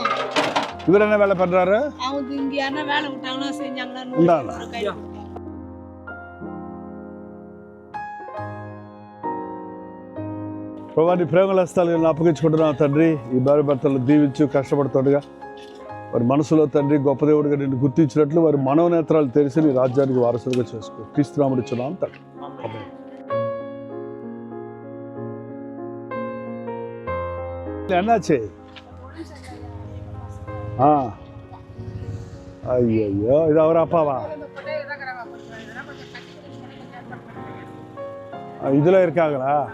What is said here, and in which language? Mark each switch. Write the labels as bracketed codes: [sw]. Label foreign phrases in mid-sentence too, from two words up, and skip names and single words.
[ta] இவர் என்ன வேலை பண்றாரு? அவங்க இங்க என்ன வேலை விட்டாங்களோ செஞ்சாங்களோ. [te] ప్రభాని ప్రేమల హస్తాలను అప్పగించుకుంటున్నాం తండ్రి. ఈ భార్య భర్తలు దీవించు కష్టపడుతుండగా వారి మనసులో తండ్రి గొప్ప దేవుడిగా నిన్ను గుర్తించినట్లు వారి మనోనేత్రాలు తెరిచి నీ రాజ్యానికి వారసులుగా చేసుకో. క్రీస్తునామములో చున్నాం తండ్రి. [ta] என்னாச்சு? ஐயோ, இது அவர் அப்பாவா? இதுல இருக்காங்களா?